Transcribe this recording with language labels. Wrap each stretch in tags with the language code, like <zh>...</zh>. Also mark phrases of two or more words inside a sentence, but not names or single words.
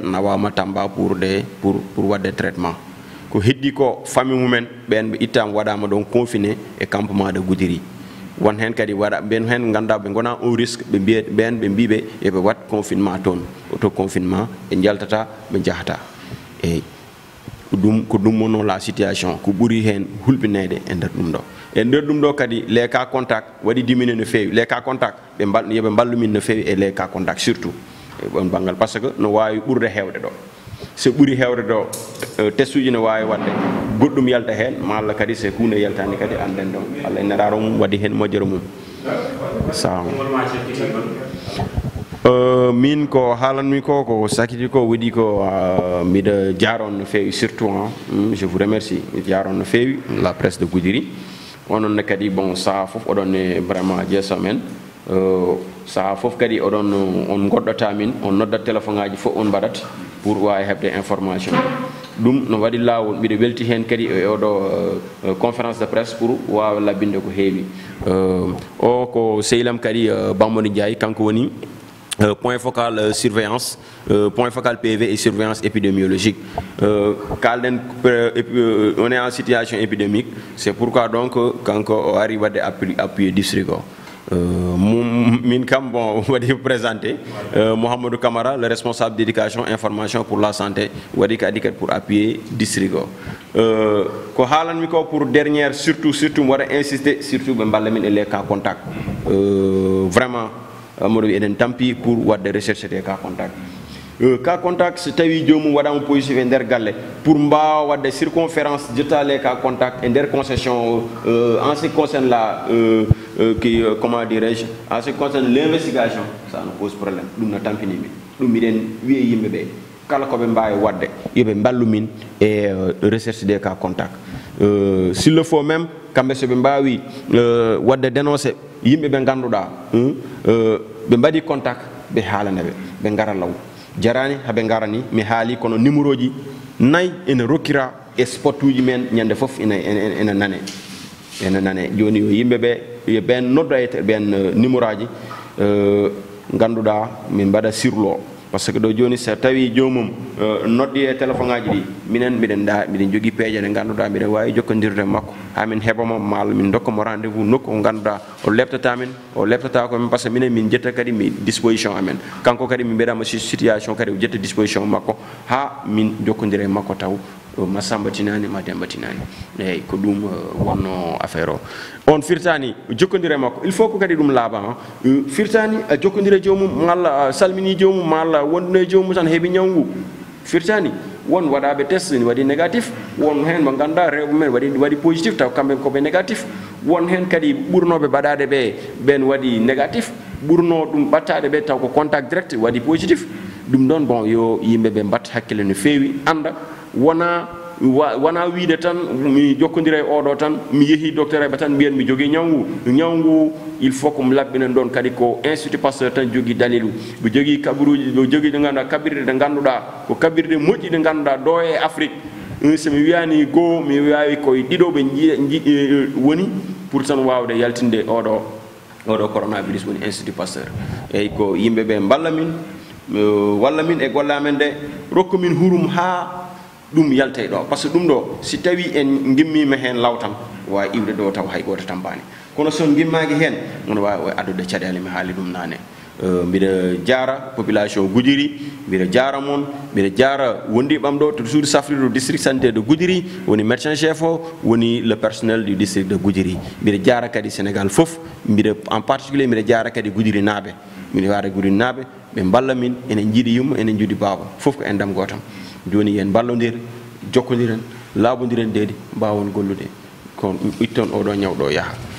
<ff>nawama Tamba pour wadde traitement ko heddi ko famille mumen ɓen ɓe ittama waɗama ɗon confiné e</ff> <fr>campement de Goudiri</fr> <ff>won hen kadi waɗa ɓen hen ganduɗa ɓe gona</ff> <fr>un risque</fr> <ff>ɓe mbiye ɓen ɓe mbiɓe eɓe wat confinement toon</ff> <fr>auto confinement</fr> <ff>ɓe jaltata ɓe jahata eyyi ko ɗum wonno</ff> <fr>la situation</fr> <ff>ko ɓuuri hen hulɓinede e nder ɗum ɗo e nder ɗum ɗo kadi</ff> <fr>les cas contact</fr> <ff>waɗi diminué no fewi</ff> <fr>les cas contact</fr> <ff>yoɓe ballumin no fewi e</ff> <fr>les cas contact surtout</fr> <ff>on banggal</ff> <fr>par ce que</fr> <ff>no wawi ɓurde hewde ɗo so ɓuuri hewde ɗo test uji ne wawi wadde goɗɗum yalta hen ma Allah kadi so hunde yaltani kadi anden ɗon Allah e neraro mum waɗi hen moƴƴere mum sa min ko haalanmi ko sakiti ko waɗi ko mbiɗa jaron no fewi</ff> <fr>surtout je vous remercie</fr> <ff>mi jaron no fewi</ff> <fr>la presse de Goudiri</fr> <ff>ononne kadi bon saha foof oɗon e vraiment jeeso men saha foof kadi oɗon on goɗɗota min on noddat téléphone ngaji fof on mbaɗat pour wawi hebde information ɗum no waɗi lawol mbiɗa welti hen kadi e oɗo</ff> <fr>conférence de presse pour</fr> <ff>wawa labbinde ko heewi o ko sehlam kadi Bamodi Ndiaye kanko woni</ff> <fr>point focal surveillance point focal PV et surveillance épidémiologique</fr> <ff>kalden</ff> <fr>on est en situation épidémique c'est pourquoi donc</fr> <ff>kanko o ari wadde</ff> <fr>appuyé district</fr> <ff>o min kam bon waɗi présenté Mouhamadou Camara</ff> <fr>le responsable d'éducation information pour la</fr> <ff>santé waɗi kadi</ff> <fr>pour appuyer district</fr> <ff>o ko haalanmi ko</ff> <fr>pour dernière surtout</fr> <ff>waɗa</ff> <fr>insister surtout</fr> <ff>ɓe mballa min e</ff> <fr>les cas contact vraiment</fr> <ff>Amadou eɗen tampi pour wadde</ff> <fr>recherche des cas contact cas</fr> <ff>contact so tawi jomum waɗama positif e nder galle pour mbawa wadde circonférence jetta</ff> <fr>les cas contact</fr> <ff>e nder</ff> <fr>concession en ce qui concerne la comment dirais-je en ce qui concerne l'investigation ça ne pose problème</fr> <ff>ɗum no tampinimi ɗum miɗen wiye yimɓeɓe kala koɓe mbawi wadde yoɓe mballu min e</ff> <fr>recherche des cas contact s'il le faut même</fr> <ff>kamɓe soɓe mbawi wadde dénoncé yimɓe ɓe ganduɗa ɓe mbaɗi contact ɓe haalanaɓe ɓe gara law jarani haɓe garani mi haali kono numéro ji 4 ene rokkira e spot uji men ñande foof ene nane joni yo yimɓeɓe yo ɓen nodda e ɓen numéro aji ganduɗa min mbaɗa sirlo</ff> <fr>par ce que</fr> <ff>ɗo joni so tawi jomum noddi e téléphone ngaji ɗi minen miɗen jogui peeje ɗe ganduɗa mbiɗen wawi jokkodirde makko ha min heɓamo malla min dokkamo rendez vous nokku o ganduɗa o lebtata min o lebtata ko min</ff> <fr>par ce que</fr> <ff>minen min jetta kadi mi disposition amen kanko kadi min mbiɗama situation kadi o jetta disposition makko ha min jokkodire makko taw ma Samba tinani ma Demba tinani eyyi ko ɗum wonno affaire o on firtani jokkodire makko</ff> <fr>il faut</fr> <ff>ko kadi ɗum laaɓa firtani a jokkodire jomum malla salmini jomum malla wonduno e jomum tan heeɓi ñawngu firtani won waɗaɓe test ne waɗi négatif won hen mo ganduɗa rewɓe men waɗi positif taw kamɓe koɓe négatif won hen kadi ɓurnoɓe baɗade ɓe ɓen waɗi négatif ɓurno ɗum ɓattade ɓe taw ko contact direct waɗi positif ɗum ɗon bon yo yimɓeɓe mbatta hakkille no fewi anda wona wana wiide tan mi jokkondira e oɗo tan mi yeehi docteur e tan mbiyen mi jogui ñawngu</ff> <fr>il faut</fr> <ff>ko mi labbinen ɗon kadi ko institut Pasteur tan jogui dalilu ɓe jogui kabaruji ɓe jogui ɗe ganduɗa kabirɗe ɗe ganduɗa ko kabirɗe moƴƴi ɗe ganduɗa ɗo e Afrique so mi wiyani goo mi wawi koye ɗiɗo ɓe woni pour tan wawde yaltinde oɗo coronavirus woni institut Pasteur eyyi ko yimɓeɓe mballa min walla min e golle amen de rokku min hurum ha ɗum yaltay ɗo</ff> <fr>par ce que</fr> <ff>ɗum ɗo si tawi en gimmima hen lawtan wawi iwde ɗo taw hay goto tambani kono son gimmaki hen ono wawi addude caɗele mi haali ɗum nane mbiɗa jaara population Goudiri mbiɗa jaara moon mbiɗa jaara wondi ɓam ɗo to suudu safrirdu</ff> <fr>district sanitaire de Goudiri</fr> <ff>woni</ff> <fr>médecin chef</fr> <ff>o woni</ff> <fr>le personnel du district de Goudiri</fr> <ff>mbiɗa jaara kadi Sénégal foof mbiɗa</ff> <fr>en particulier</fr> <ff>mbiɗa jaara kadi Goudiri naaɓe mbiɗa waara Goudiri naaɓe ɓe mballa min enen jiiɗi yumma enen jiiɗi baaba foof ko endam gotam joni yen ballodir jokkodiren laabodiren deedi mbawon gollude ko itton oɗo ñawɗo yaaha</ff>